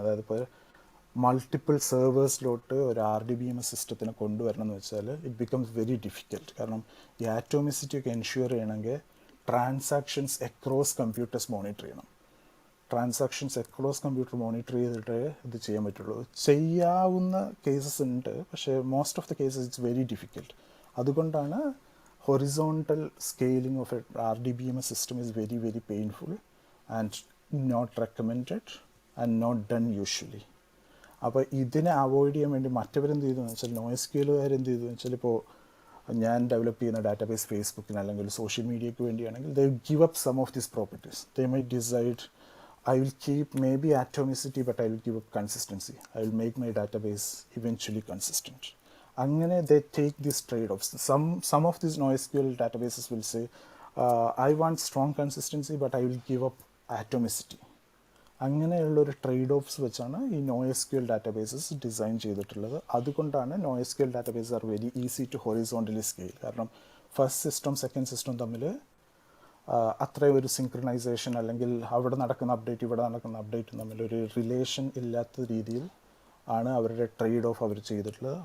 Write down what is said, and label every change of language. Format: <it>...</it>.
<ml>അതായത് ഇപ്പോൾ മൾട്ടിപ്പിൾ സെർവേഴ്സിലോട്ട് ഒരു RDBMS സിസ്റ്റത്തിനെ കൊണ്ടുവരണം എന്ന് വെച്ചാൽ</ml> <en>It becomes very difficult.</en> <ml>കാരണം ഈ ആറ്റോമിസിറ്റി ഒക്കെ എൻഷ്യൂർ ചെയ്യണമെങ്കിൽ ട്രാൻസാക്ഷൻസ് അക്രോസ് കമ്പ്യൂട്ടേഴ്സ് മോണിറ്റർ ചെയ്യണം. ട്രാൻസാക്ഷൻസ് അക്രോസ് കമ്പ്യൂട്ടർ മോണിറ്റർ ചെയ്തിട്ട് ഇത് ചെയ്യാൻ പറ്റുള്ളൂ. ചെയ്യാവുന്ന കേസസ് ഉണ്ട്, പക്ഷേ</ml> <en>Most of the cases it's very difficult.</en> <ml>അതുകൊണ്ടാണ്</ml> <en>horizontal scaling of an RDBMS system is very, very painful and not recommended and not done usually.</en> <ml>അപ്പോൾ ഇതിനെ അവോയ്ഡ് ചെയ്യാൻ വേണ്ടി മറ്റവരെന്ത് ചെയ്തു എന്ന് വെച്ചാൽ, NoSQLകാരെന്ത് ചെയ്തു എന്ന് വെച്ചാൽ, ഇപ്പോൾ ഞാൻ ഡെവലപ്പ് ചെയ്യുന്ന ഡാറ്റാബേസ് ഫേസ്ബുക്കിന് അല്ലെങ്കിൽ social മീഡിയയ്ക്ക് വേണ്ടിയാണെങ്കിൽ</ml> <en>They give up some of these properties. They may decide I will keep maybe atomicity, but I will give up consistency. I will make my database eventually consistent.</en> <ml>Angane</ml> <en>they take these trade-offs. Some of these NoSQL databases will say, I want strong consistency, but I will give up atomicity.</en> <ml>അങ്ങനെയുള്ള ഒരു trade offs വെച്ചാണ് ഈ NoSQL databases design ചെയ്തിട്ടുള്ളത്. അതുകൊണ്ടാണ്</ml> <en>NoSQL database are very easy to horizontally scale.</en> <ml>കാരണം first system second system തമ്മിൽ അത്രയും ഒരു സിങ്ക്രണൈസേഷൻ അല്ലെങ്കിൽ അവിടെ നടക്കുന്ന അപ്ഡേറ്റ് ഇവിടെ നടക്കുന്ന അപ്ഡേറ്റും തമ്മിലൊരു റിലേഷൻ ഇല്ലാത്ത രീതിയിൽ ആണ് അവരുടെ ട്രേഡ് ഓഫ് അവർ ചെയ്തിട്ടുള്ളത്.</ml>